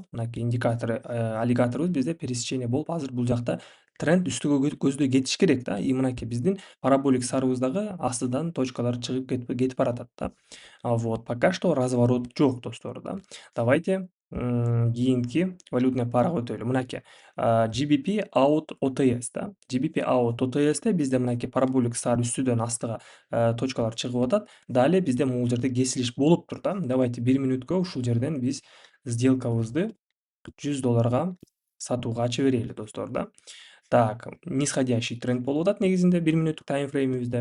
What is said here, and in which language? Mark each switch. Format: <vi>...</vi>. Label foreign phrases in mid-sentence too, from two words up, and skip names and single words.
<ky>Мынакей индикатор аллигаторубуз бизде пересечение болуп азыр бул жакта тренд үстүгө көздөй кетиш керек да. Мынакей биздин параболик SARыбыз дагы астыдан точкалар чыгып кетип баратат да.</ky> <ru>Вот, пока что разворот</ru> <ky>жок достор да. Давайте кийинки</ky> <ru>валютная парага</ru> <ky>өтөлү. Мынакей GBP out OTS да. GBP out OTS'те бизде мынакей параболик SAR үстүдөн астыга точкалар чыгып атат. Далее бизде могул жерде кесилиш болуп тур да. Давайте 1 мүнөткө ушул жерден биз сделкабызды 100 долларга сатууга ача берели достор да.</ky> <ru>Так, нисходящий тренд</ru> <ky>болуп атат негизинде 1 мүнөттүк таймфреймибизде.</ky>